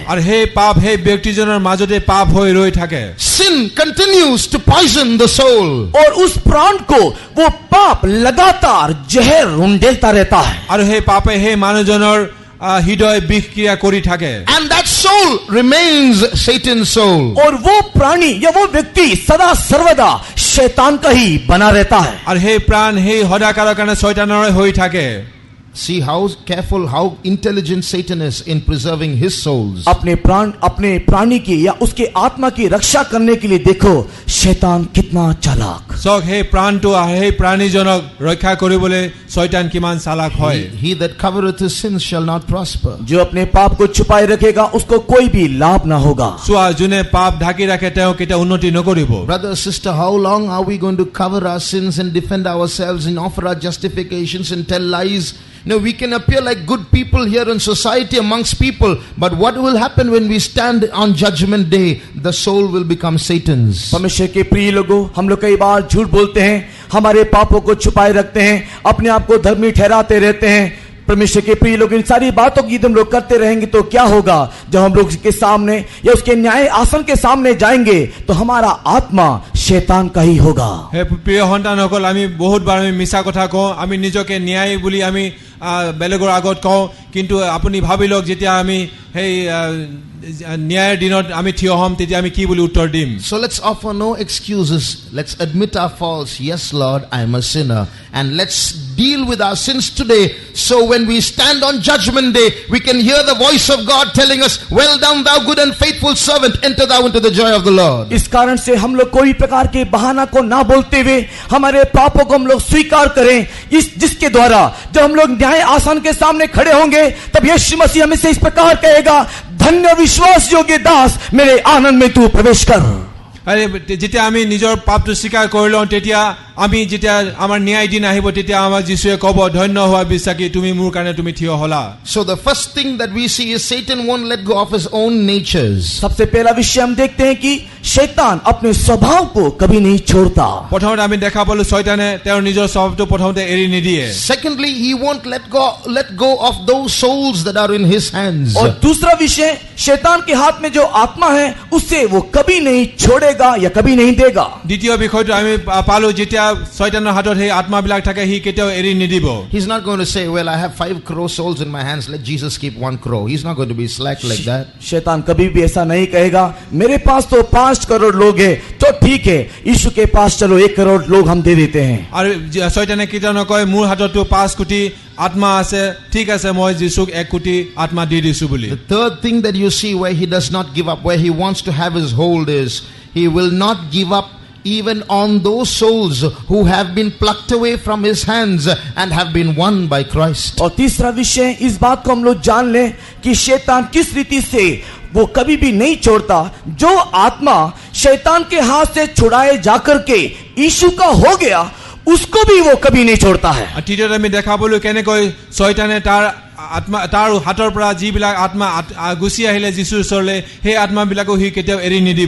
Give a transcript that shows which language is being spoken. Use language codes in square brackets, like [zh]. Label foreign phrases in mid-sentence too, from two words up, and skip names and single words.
[as] আৰু সেই পাপ সেই ব্যক্তিজনৰ মাজতে পাপ হৈ ৰৈ থাকে। [en] Sin continues to poison the soul. [hi] और उस प्राण को वो पाप लगातार जहर उंडेलता रहता है। [as] আৰু সেই পাপে সেই মানুহজনৰ হৃদয় বিক্रिया কৰি থাকে। [en] And that soul remains Satan's soul. [hi] और वो प्राणी या वो व्यक्ति सदा सर्वदा शैतान का ही बना रहता है। [as] আৰু সেই প্ৰাণ সেই সদাকালৰ কাৰণে শয়তানৰে হৈ থাকে। [en] See how careful, how intelligent Satan is in preserving his souls. [hi] अपने प्राणी की या उसके आत्मा की रक्षा करने के लिए देखो शैतान कितना चालाक। [as] চাওক সেই প্ৰাণটো সেই প্ৰাণীজনক ৰক্ষা কৰিবলৈ শয়তান কিমান চালাক হয়। [en] He that covereth his sins shall not prosper. [hi] जो अपने पाप को छुपाए रखेगा उसको कोई भी लाभ ना होगा। [as] চোৱা যোনে পাপ ঢাকি ৰাখে তেওঁ কেতিয়া উন্নতি নকৰিব। [en] Brother, sister, how long are we going to cover our sins and defend ourselves and offer our justifications and tell lies? No, we can appear like good people here in society amongst people, but what will happen when we stand on judgment day? The soul will become Satan's. [hi] परमेश्वर के प्रिय लोगों, हम लोग कई बार झूठ बोलते हैं, हमारे पापों को छुपाए रखते हैं, अपने आप को धर्मी ठहराते रहते हैं। परमेश्वर के प्रिय लोग, इन सारी बातों की हम लोग करते रहेंगे तो क्या होगा? जब हम लोग के सामने या उसके न्याय आसन के सामने जाएंगे तो हमारा आत्मा शैतान का ही होगा। [as] হে প্ৰিয় সন্তানসকল, আমি বহুতবাৰ আমি মিছা কথা কওঁ, আমি নিজকে ন্যায় বুলি আমি বেলেগৰ আগত কওঁ, কিন্তু আপুনি ভাবি লওক যেতিয়া আমি সেই ন্যায়ৰ দিনত আমি থিয় হ'ম তেতিয়া আমি কি বুলি উত্তৰ দিম? [en] So let's offer no excuses. Let's admit our faults. Yes, Lord, I am a sinner. And let's deal with our sins today. So when we stand on judgment day, we can hear the voice of God telling us, well done, thou good and faithful servant, enter thou into the joy of the Lord. [hi] इस कारण से हम लोग कोई प्रकार के बहाना को ना बोलते हुए हमारे पापों को हम लोग स्वीकार करें, जिसके द्वारा जब हम लोग न्याय आसन के सामने खड़े होंगे तब यीशु मसीह हमें से इस प्रकार कहेगा, धन्य विश्वास योग्य दास, मेरे आनंद में तू प्रवेश कर। [as] আরে যেতিয়া আমি নিজৰ পাপটো স্বীকাৰ কৰি লওঁ তেতিয়া আমি যেতিয়া আমাৰ ন্যায় দিন আহিব তেতিয়া আমাৰ যিশুৱে ক'ব, ধন্য হোৱা বিশ্বাসী, তুমি মোৰ কাৰণে তুমি থিয় হ'লা। [en] So the first thing that we see is Satan won't let go of his own natures. [hi] सबसे पहला विषय हम देखते हैं कि शैतान अपने स्वभाव को कभी नहीं छोड़ता। [as] প্ৰথমতে আমি দেখা পালো শয়তানে তেওঁৰ নিজৰ স্বভাৱটো প্ৰথমতে এৰি নিদিয়ে। [en] Secondly, he won't let go of those souls that are in his hands. [hi] और दूसरा विषय, शैतान के हाथ में जो आत्मा है उससे वो कभी नहीं छोड़ेगा या कभी नहीं देगा। [as] দ্বিতীয় বিষয়টো আমি পালো, যেতিয়া শয়তানৰ হাতত সেই আত্মাবিলাক থাকে সি কেতিয়াও এৰি নিদিব। [en] He's not going to say, well, I have 5 crore souls in my hands, let Jesus keep 1 crore. He's not going to be slack like that. [hi] शैतान कभी भी ऐसा नहीं कहेगा, मेरे पास तो 5 करोड़ लोग हैं तो ठीक है, यीशु के पास चलो 1 करोड़ लोग हम दे देते हैं। [as] আৰু শয়তানে কেতিয়াও নকয় মোৰ হাততো 5 কোটি আত্মা আছে, ঠিক আছে মই যীশুক 1 কোটি আত্মা দি দিছো বুলি। [en] The third thing that you see where he does not give up, where he wants to have his hold, is he will not give up even on those souls who have been plucked away from his hands and have been won by Christ. [hi] और तीसरा विषय, इस बात को हम लोग जान लें कि शैतान किस रीति से वो कभी भी नहीं छोड़ता, जो आत्मा शैतान के हाथ से छुड़ाए जाकर के यीशु का हो गया उसको भी वो कभी नहीं छोड़ता है। [as] তৃতীয়তে আমি দেখা পালো কেনেকৈ শয়তানে তাৰ আত্মা তাৰ হাতৰ পৰা যিবিলাক আত্মা গুচি আহিলে যীশুৰ ওচৰলৈ সেই আত্মাবিলাকো সি কেতিয়াও এৰি নিদিব